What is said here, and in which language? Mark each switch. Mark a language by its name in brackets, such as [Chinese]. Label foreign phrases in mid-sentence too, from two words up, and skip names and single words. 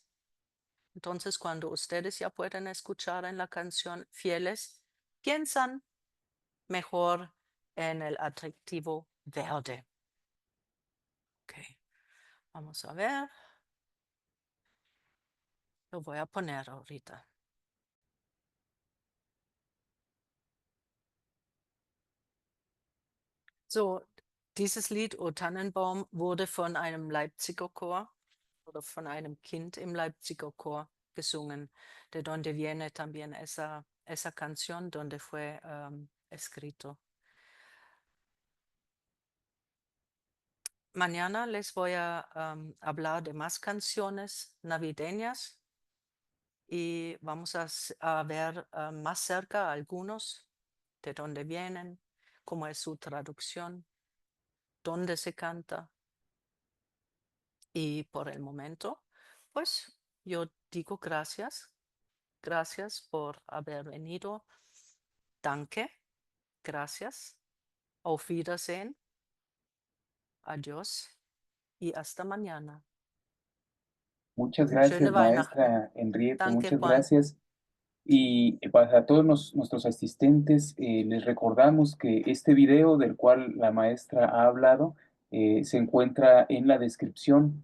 [Spanish] Entonces, cuando ustedes ya pueden escuchar en la canción fieles, piensan mejor en el adjetivo verde. Ok, vamos a ver. Lo voy a poner ahorita. [German] So, dieses Lied O Tannenbaum wurde von einem Leipziger Chor oder von einem Kind im Leipziger Chor gesungen, [Spanish] de donde viene también esa canción donde fue escrito. Mañana les voy a hablar de más canciones navideñas y vamos a ver más cerca algunos, de dónde vienen, cómo es su traducción, dónde se canta. Y por el momento, pues yo digo gracias. Gracias por haber venido. [German] Danke. Gracias. Auf Wiedersehen. [Spanish] Adiós. Y hasta mañana. Muchas [German] Schöne [Spanish] gracias, [German] Weihnachten. [Spanish] maestra Henriette, [German] Danke, [Spanish] muchas [German] Juan. [Spanish] gracias. Y para todos nuestros asistentes, les recordamos que este video del cual la maestra ha hablado se encuentra en la descripción.